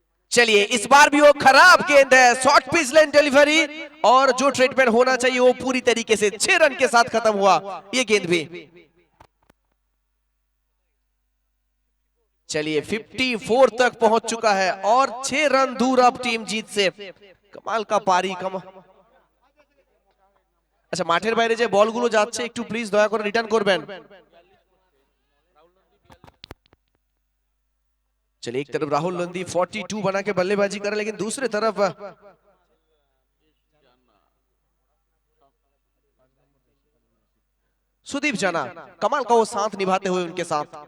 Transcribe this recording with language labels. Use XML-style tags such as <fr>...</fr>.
<hi>चलिए इस बार भी वो खराब गेंद है, शॉर्ट पिच लाइन डिलीवरी, और जो ट्रीटमेंट होना चाहिए वो पूरी तरीके से 6 रन के साथ खत्म हुआ ये गेंद भी। चलिए 54 तक पहुंच चुका है और 6 रन दूर अब टीम जीत से। कमाल का पारी,</hi> <bn>আচ্ছা মাঠের বাইরে যে বলগুলো যাচ্ছে একটু প্লিজ দয়া করে রিটার্ন করবেন।</bn> <hi>चलिए एक तरफ राहुल नंदी 42 बना के बल्लेबाजी कर रहे, लेकिन दूसरी तरफ सुदीप जाना कमाल का वो साथ निभाते हुए उनके साथ।</hi>